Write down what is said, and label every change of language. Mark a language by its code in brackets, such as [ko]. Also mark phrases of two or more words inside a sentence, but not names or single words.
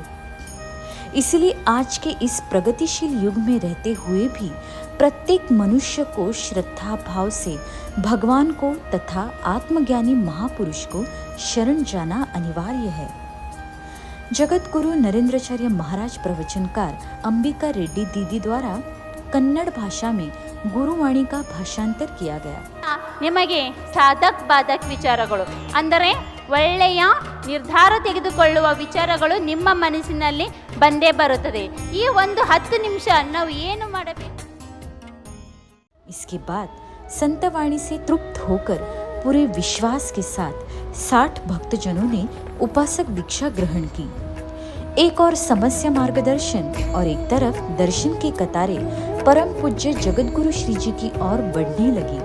[hi] इसलिए आज के इस प्रगतिशील युग में रहते हुए भी प्रत्येक मनुष्य को श्रद्धा भाव से भगवान को तथा आत्मज्ञानी महापुरुष को शरण जाना अनिवार्य है। जगत गुरु नरेंद्राचार्य महाराज प्रवचनकार अंबिका रेड्डी दीदी द्वारा कन्नड़ भाषा में ಗುರುವಾಣಿ का ಭಾಷಾಂತರ किया गया। [kn] ನಿಮಗೆ ಸಾಧಕ ಬಾಧಕ ವಿಚಾರಗಳು ಅಂದರೆ ಒಳ್ಳೆಯ ನಿರ್ಧಾರ ತೆಗೆದುಕೊಳ್ಳುವ ವಿಚಾರಗಳು ನಿಮ್ಮ ಮನಸ್ಸಿನಲ್ಲಿ ಬಂದೇ ಬರುತ್ತದೆ। ಈ ಒಂದು 10 ನಿಮಿಷ ನಾವು ಏನು ಮಾಡಬೇಕು। [hi] इसके बाद संतवाणी से तृप्त होकर पूरे विश्वास के साथ 60 भक्तजनों ने उपासक दीक्षा ग्रहण की। एक और समस्या मार्गदर्शन और एक तरफ दर्शन की कतारें परम पूज्य जगतगुरु श्री जी की ओर बढ़ने लगी।